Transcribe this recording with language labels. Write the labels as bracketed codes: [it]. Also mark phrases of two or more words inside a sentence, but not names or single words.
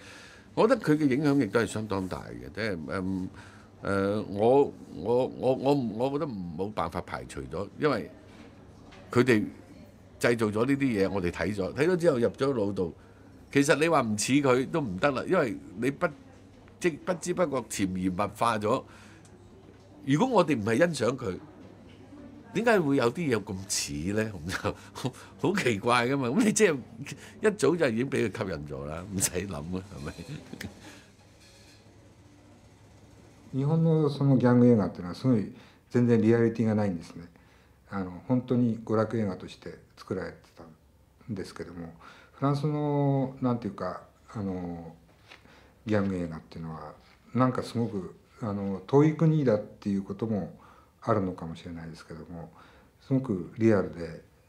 [yue] 我覺得佢嘅影響亦都係相當大嘅，即係我覺得冇辦法排除咗，因為佢哋製造咗呢啲嘢，我哋睇咗之後入咗腦度，其實你話唔似佢都唔得啦，因為你不知不覺潛移默化咗。如果我哋唔係欣賞佢，點解會有啲嘢咁似咧？咁就好奇怪噶嘛！咁你即係一早就已經俾佢吸引咗啦，唔使諗啊，係咪？ [ja] 日本のそのギャング映画っていうのはすごい全然リアリティがないんですね。本当に娯楽映画として作られてたんですけども、フランスのなんていうかギャング映画っていうのはなんかすごく遠い国だっていうこともあるのかもしれないですけども、すごくリアルで